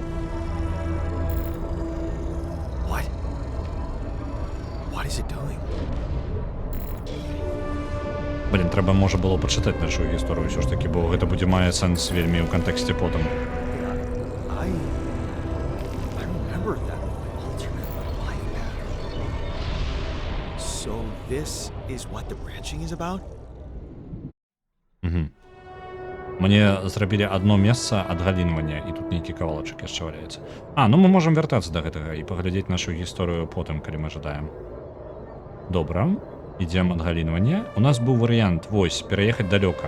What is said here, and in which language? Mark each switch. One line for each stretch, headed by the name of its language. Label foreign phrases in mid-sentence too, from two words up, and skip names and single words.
English: What? What is it doing?
Belarusian: Блін, трэба, можа, было пачытаць нашу гісторыю ўсё ж такі, бо гэта будзе мае сэнс вельмі ў кантэксце потым.
English: I remember that alternate life pattern. So this is what the branching is about?
Belarusian: Мне зрабілі адно месца адгалінвання, і тут нейкі кавалачак яшчэ валяецца. А, ну мы можам вяртацца да гэтага і паглядзець нашу гісторыю потым, калі мы жадаем. Добра, ідзем адгалінванне. У нас быў варыянт, вось, пераехаць далёка.